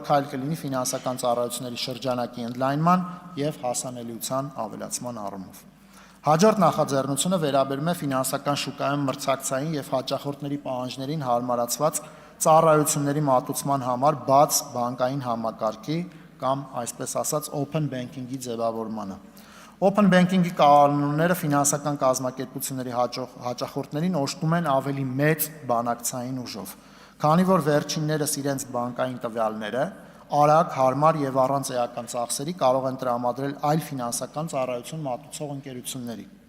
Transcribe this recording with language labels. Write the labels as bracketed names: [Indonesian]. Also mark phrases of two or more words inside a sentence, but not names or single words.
[Armenian] քայլ կլինի ֆինանսական ծառայությունների շրջանակի ընդլայնման եւ հասանելիության ավելացման առումով։ Հաջորդ նախաձեռնությունը վերաբերում է ֆինանսական շուկայում մրցակցային եւ հաճախորդների պահանջներին հարմարացված ծառայությունների մատուցման համար բաց բանկային համակարգի կամ այսպես ասած [English] open banking- [Armenian] ի ձևավորմանը։ [English] Open banking- [Armenian] ի կանոնները ֆինանսական կազմակերպությունների հաճախորդներին օժտում են ավելի մեծ բանակցային ուժով, քանի որ վերջիններս իրենց բանկային տվյալները արագ, հարմար եւ առանց էական ծախսերի կարող են տրամադրել այլ ֆինանսական ծառայություն մատուցող ընկերությունների։